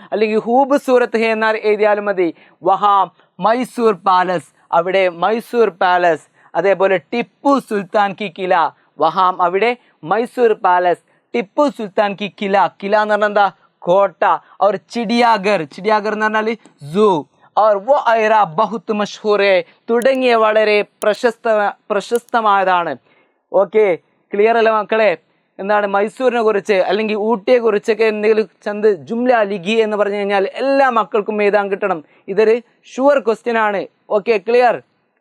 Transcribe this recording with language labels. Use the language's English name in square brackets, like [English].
[Malayalam] അല്ലെങ്കിൽ [Urdu] ഹൂബ്സൂരത്ത് ഹേ [Malayalam] എന്നാൽ എഴുതിയാലും മതി. വഹാം മൈസൂർ പാലസ്, അവിടെ മൈസൂർ പാലസ്. അതേപോലെ ടിപ്പു സുൽത്താൻ കി കില, വഹാം അവിടെ മൈസൂർ പാലസ്. ടിപ്പു സുൽത്താൻ കി കില എന്ന് പറഞ്ഞാൽ എന്താ? കോട്ട. അവർ ചിടിയാഗർ എന്ന് പറഞ്ഞാൽ സൂ. [Urdu] और वो ऐरा बहुत मशहूर है [Malayalam] തുടങ്ങിയ വളരെ പ്രശസ്തമായതാണ്. ഓക്കെ, ക്ലിയർ അല്ല മക്കളെ? മൈസൂരിനെ കുറിച്ച് അല്ലെങ്കിൽ ഊട്ടിയെ കുറിച്ചൊക്കെ എന്തെങ്കിലും [Urdu] ചന്ദ് ജുംല ലിഖി [Malayalam] എന്ന് പറഞ്ഞു കഴിഞ്ഞാൽ എല്ലാ മക്കൾക്കും എഴുതാൻ കിട്ടണം. ഇതൊരു ഷുവർ ക്വസ്റ്റ്യൻ ആണ്. Okay, clear?